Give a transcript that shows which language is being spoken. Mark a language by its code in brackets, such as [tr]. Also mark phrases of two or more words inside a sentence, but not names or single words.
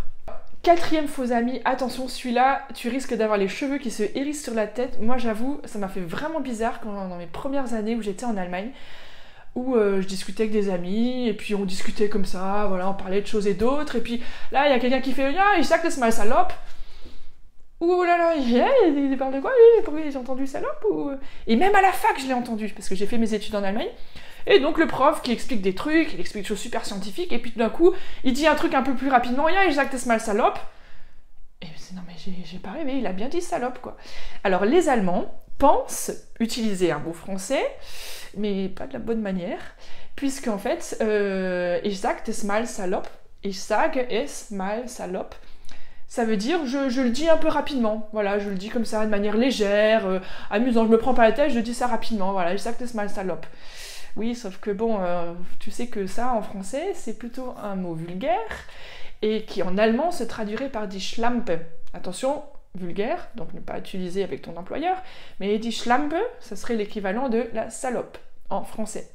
[fr] Quatrième faux ami, attention, celui-là, tu risques d'avoir les cheveux qui se hérissent sur la tête. Moi, j'avoue, ça m'a fait vraiment bizarre dans mes premières années où j'étais en Allemagne, où je discutais avec des amis, et puis on discutait comme ça, voilà, on parlait de choses et d'autres, et puis là, il y a quelqu'un qui fait « [de] Ja, ich sag das mal salopp ». [fr] Ouh là là, il parle de quoi lui? Pourquoi j'ai entendu salope ou... Et même à la fac, je l'ai entendu, parce que j'ai fait mes études en Allemagne. Et donc le prof qui explique des trucs, il explique des choses super scientifiques, et puis tout d'un coup, il dit un truc un peu plus rapidement « [de] Ja, ich sag das mal salopp ». [fr] Et non mais j'ai pas rêvé, il a bien dit salope, quoi. Alors les Allemands pensent utiliser un mot français, mais pas de la bonne manière, puisqu'en fait, [de] ich sag das mal salopp, ich sage es mal salopp, [fr] ça veut dire je le dis un peu rapidement, voilà, je le dis comme ça, de manière légère, amusant, je me prends pas la tête, je dis ça rapidement, voilà, [de] ich sag das mal salopp. [fr] Oui, sauf que bon, tu sais que ça, en français, c'est plutôt un mot vulgaire, et qui en allemand se traduirait par [de] die Schlampe. [fr] Attention, vulgaire, donc ne pas utiliser avec ton employeur, mais [de] die Schlampe, [fr] ça serait l'équivalent de la salope en français.